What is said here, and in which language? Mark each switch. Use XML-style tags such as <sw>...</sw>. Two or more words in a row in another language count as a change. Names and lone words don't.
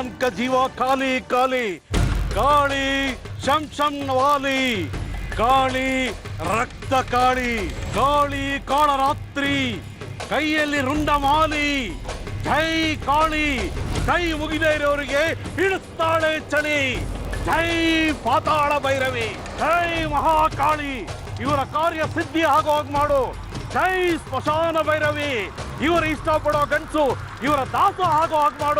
<hi>का जीवा काली काली, काली शमशम वाली, काली रक्त काली, काली कालरात्रि,</hi> <kn>ಕೈಯಲ್ಲಿ ರುಂಡ ಮಾಲಿ. ಜೈ ಕಾಳಿ, ಕೈ ಮುಗಿದೇ ಇರೋರಿಗೆ ಇಳಿಸ್ತಾಳೆ ಚಳಿ. ಜೈ ಪಾತಾಳ ಭೈರವಿ, ಜೈ ಮಹಾಕಾಳಿ, ಇವರ ಕಾರ್ಯ ಸಿದ್ಧಿ ಆಗೋಗ್ ಮಾಡು. ಜೈ ಸ್ಮಶಾನ ಭೈರವಿ, ಇವರು ಇಷ್ಟಪಡೋ ಗಂಡಸು ಇವರ ದಾಸ ಆಗೋ ಹಾಗೆ ಮಾಡು.</kn>